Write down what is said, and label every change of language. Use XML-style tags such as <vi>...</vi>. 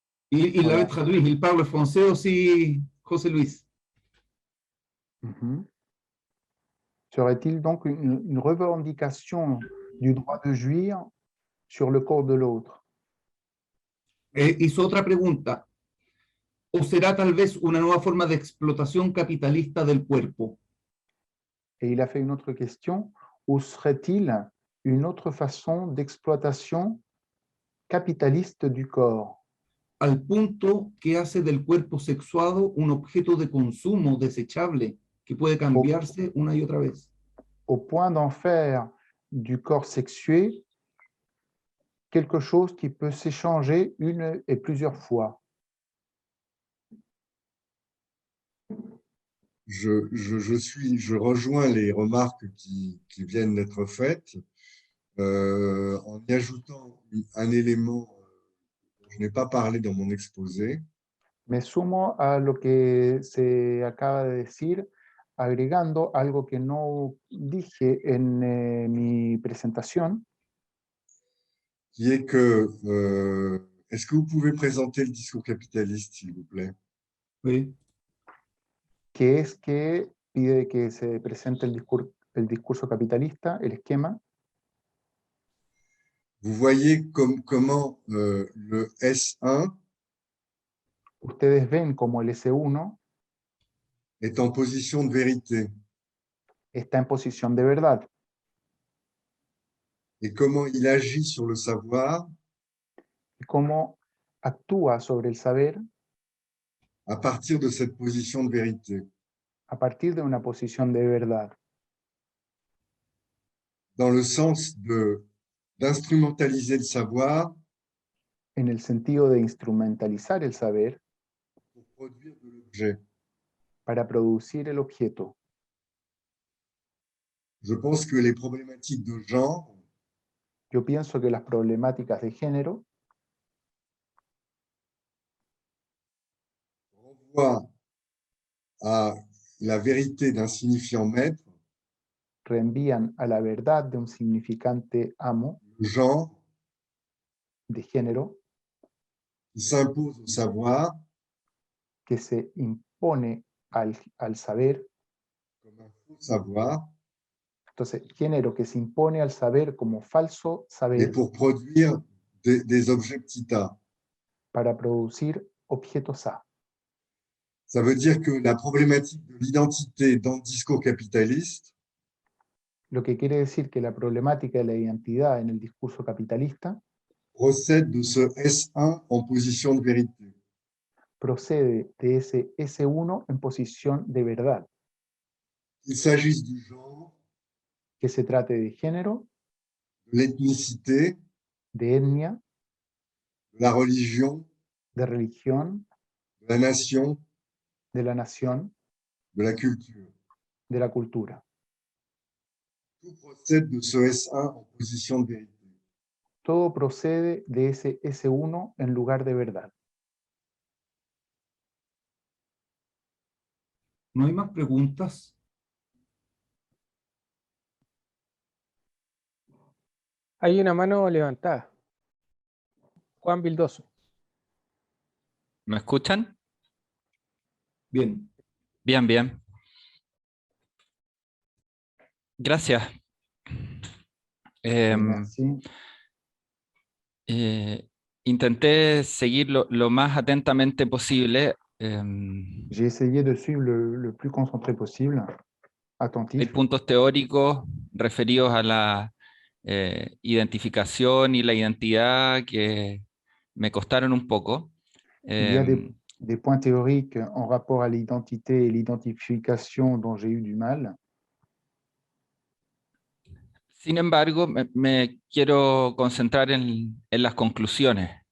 <fr>Il l'avait traduit, il parle français aussi, José Luis. Serait-il donc une revendication du droit de jouir sur le corps de l'autre?</fr> <es>Hizo otra pregunta. ¿O será tal vez una nueva forma de explotación capitalista del cuerpo?</es> <fr>Et il a fait une autre question. Ou serait-il une autre façon d'exploitation capitaliste du corps?</fr> <es>Al punto que hace del cuerpo sexuado un objeto de consumo desechable que puede cambiarse una y otra vez.</es> <fr>Au point d'en faire du corps sexué quelque chose qui peut s'échanger une et plusieurs fois. Je rejoins les remarques qui viennent d'être faites en y ajoutant un élément dont je n'ai pas parlé dans mon exposé.</fr> <es>Me sumo a lo que se acaba de decir, agregando algo que no dije en mi presentación,</es> <fr>qui est que, est-ce que vous pouvez présenter le discours capitaliste, s'il vous plaît? Oui.</fr> <es>que es que pide que se presente el discurso capitalista, el esquema.</es> <fr>Vous voyez comment le S1</fr> <es>Ustedes ven como el S1</es> <fr>est en position de vérité</fr> <es>está en posición de verdad</es> <fr>et comment il agit sur le savoir</fr> <es>y cómo actúa sobre el saber</es> <fr>à partir de cette position de vérité.</fr> <es>a partir de una posición de verdad,</es> <fr>Dans le sens d'instrumentaliser le savoir</fr> <es>en el sentido de instrumentalizar el saber</es> <fr>pour produire de l'objet.</fr> <es>para producir el objeto.</es> <fr>Je pense que les problématiques de genre</fr> <es>Yo pienso que las problemáticas de género</es> <fr>renvoient à la vérité d'un signifiant maître,</fr> <es>reenvían a la verdad de un significante amo</es> <fr>le genre,</fr> <es>de género</es> <fr>qui s'impose au savoir</fr> <es>que se impone al saber.</es> <fr>comme un faux savoir</fr> <es>Entonces, género que se impone al saber como falso</es> <fr>et</fr> <es>saber</es> <fr>pour produire des objectita.</fr> <es>para producir objetos A.</es> <fr>Ça veut dire que la problématique de l'identité dans le discours capitaliste</fr> <es>Lo que quiere decir que la problemática de la identidad en el discurso capitalista</es> <fr>procède de ce S1 en position de vérité.</fr> <es>procede de ese S1 en posición de verdad,</es> <fr>Qu'il s'agisse du genre,</fr> <es>que se trate de género,</es> <fr>de l'ethnicité,</fr> <es>de etnia,</es> <fr>de la religion,</fr> <es>de religión,</es> <fr>de la nation,</fr> <es>de la nación,</es> <fr>de la culture.</fr> <es>de la cultura.</es> <fr>Tout procède de ce S1 en position de vérité.</fr> <es>Todo procede de ese S1 en lugar de verdad. ¿No hay más preguntas? Hay una mano levantada. Juan Vildoso. ¿Me escuchan? Bien. Bien, bien. Gracias.</es> <fr>Merci.</fr> <es>Intenté seguir lo más atentamente posible.</es> <fr>J'ai essayé de suivre le plus concentré possible,</fr> <es>Hay</es> <fr>attentif.</fr> <es>puntos teóricos referidos a la identificación y la identidad que me costaron un poco.</es> <fr>Il y a des points théoriques en rapport à l'identité et l'identification dont j'ai eu du mal.</fr> <es>Sin embargo, me quiero concentrar en las conclusiones.</es>